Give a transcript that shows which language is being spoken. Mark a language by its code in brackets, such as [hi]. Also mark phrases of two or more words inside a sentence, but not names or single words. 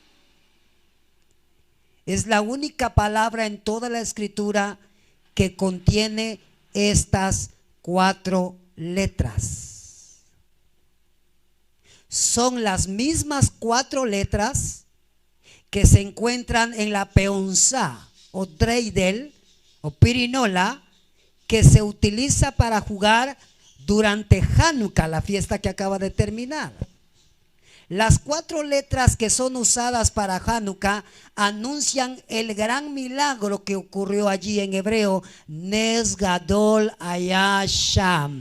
[es] Es la única palabra en toda la escritura que contiene estas 4 letras. Son las mismas 4 letras que se encuentran en la peonzá o dreidel o pirinola, que se utiliza para jugar durante Hanukkah, la fiesta que acaba de terminar. Las 4 letras que son usadas para Hanukkah anuncian el gran milagro que ocurrió allí en hebreo, [he] נס גדול היה שם.